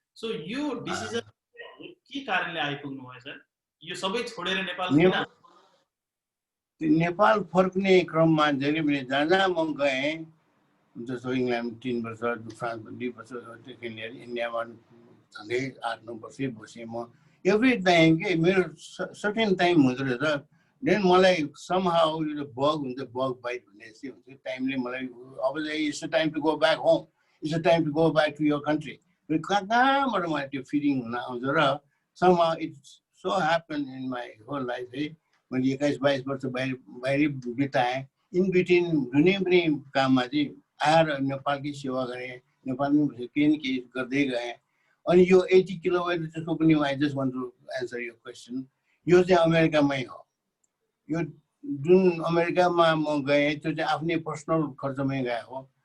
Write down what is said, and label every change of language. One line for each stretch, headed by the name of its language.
Nepali: So यो decision के कारणले आइपुग्नु भयो सर? यो सबै छोडेर नेपाल किन? नेपाल फर्कने क्रममा धेरै मैले जहाँ म गएँ, जस्तो इङ्ल्यान्ड 3 वर्ष, फ्रान्स 2 वर्षदेखि लिएर इन्डियामा झन्डै 8-9 वर्षै बसेँ म।
English: every time
Nepali: के मेरो
English: certain time
Nepali: हुँदो रहेछ। देन मलाई समहाउ यो बग हुन्छ, बग बाइट भन्ने जस्तै हुन्छ। टाइमले मलाई अब चाहिँ
English: It's time to go back home, it's time to go back to your country.
Nepali: कहाँबाट मलाई त्यो फिलिङ हुन आउँछ र
English: Somehow it's so happen in my whole life है।
Nepali: मैले 21-22 वर्ष बाहिरै बिताएँ। इन बिट्विन जुनै पनि काममा चाहिँ आएर नेपालकै सेवा गरेँ, नेपालमै केही न केही गर्दै गएँ। अनि यो 80 किलोमिटर जसको पनि
English: I just want to answer
Nepali: यो क्वेसन, यो चाहिँ अमेरिकामै हो। यो जुन अमेरिकामा म गएँ त्यो चाहिँ आफ्नै पर्सनल खर्चमै गए हो।